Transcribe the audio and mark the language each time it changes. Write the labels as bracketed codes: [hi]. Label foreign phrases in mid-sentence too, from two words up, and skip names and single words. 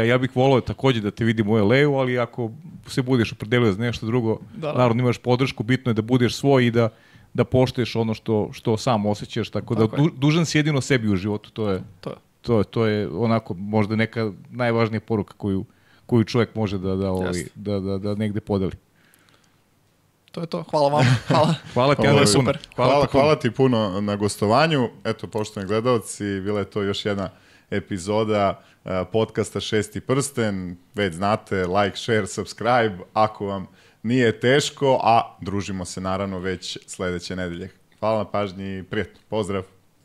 [sr] Ja bih volio također da te vidim u LA-u, ali ako se budeš opredelio za nešto drugo, naravno imaš podršku, bitno je da budeš svoj i da poštuješ ono što sam osjećaš, tako da dužan si jedino sebi u životu, to je onako možda neka najvažnija poruka koju čovjek može da negde podeli. To je to. Hvala vam. Hvala ti, Andrej, super. Hvala ti puno na gostovanju. Eto, poštovani gledalci, bila je to još jedna epizoda podcasta Šesti prsten. Već znate, [en] like, share, subscribe, [sr] ako vam nije teško, a družimo se naravno već sledeće nedelje. Hvala na pažnji i prijatno. Pozdrav!